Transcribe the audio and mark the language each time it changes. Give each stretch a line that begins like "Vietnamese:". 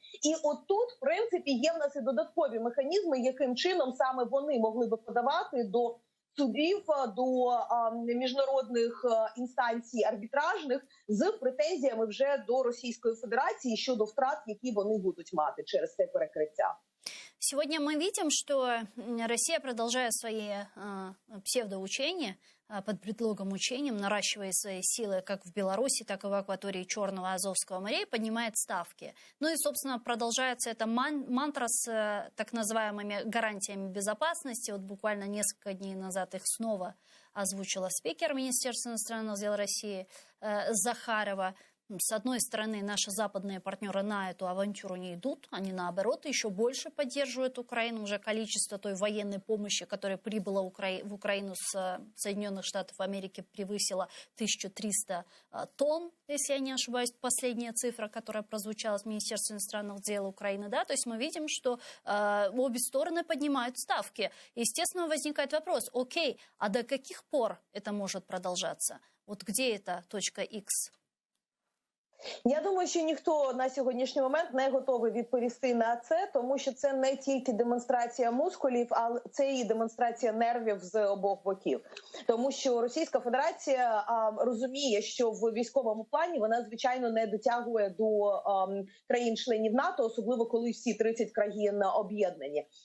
Ukrainian: І от тут, в принципі, є в нас і додаткові механізми, яким чином саме вони могли би подавати до судів, до міжнародних інстанцій арбітражних з претензіями вже до Російської Федерації щодо втрат, які вони будуть мати через це перекриття.
Russian: Сегодня мы видим, что Россия, продолжая свои псевдоучения, под предлогом учений, наращивая свои силы как в Беларуси, так и в акватории Черного и Азовского морей, поднимает ставки. Ну и, собственно, продолжается эта мантра с так называемыми гарантиями безопасности. Вот буквально несколько дней назад их снова озвучила спикер Министерства иностранных дел России Захарова. С одной стороны, наши западные партнеры на эту авантюру не идут, они наоборот еще больше поддерживают Украину. Уже количество той военной помощи, которая прибыла в Украину с Соединенных Штатов Америки, превысило 1300 тонн, если я не ошибаюсь, последняя цифра, которая прозвучала с Министерства иностранных дел Украины. Да? То есть мы видим, что обе стороны поднимают ставки. Естественно, возникает вопрос, окей, а до каких пор это может продолжаться? Вот где эта точка X?
Ukrainian: Я думаю, що ніхто на сьогоднішній момент не готовий відповісти на це, тому що це не тільки демонстрація мускулів, а це і демонстрація нервів з обох боків. Тому що Російська Федерація розуміє, що в військовому плані вона, звичайно, не дотягує до країн-членів НАТО, особливо коли всі 30 країн об'єднані.